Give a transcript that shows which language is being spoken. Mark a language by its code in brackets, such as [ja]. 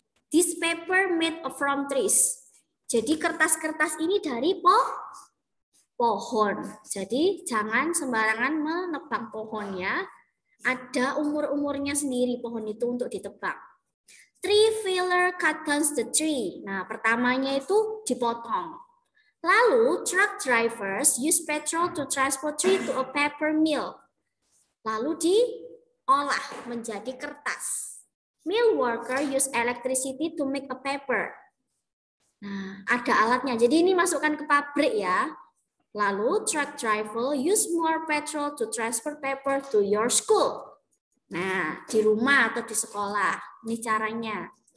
[en] This paper made from trees. [id] Jadi kertas-kertas ini dari pohon. Jadi jangan sembarangan menebang pohonnya. Ada umur-umurnya sendiri pohon itu untuk ditebang. [en] Tree filler cut down the tree. [id] Nah, pertamanya itu dipotong. [en] Lalu truck drivers use petrol to transport tree to a paper mill. [id] Lalu diolah menjadi kertas. [en] Mill worker use electricity to make a paper. [id] Nah, ada alatnya. Jadi ini masukkan ke pabrik ya. [en] Lalu truck driver use more petrol to transfer paper to your school. [id] Nah, di rumah atau di sekolah. Ini caranya.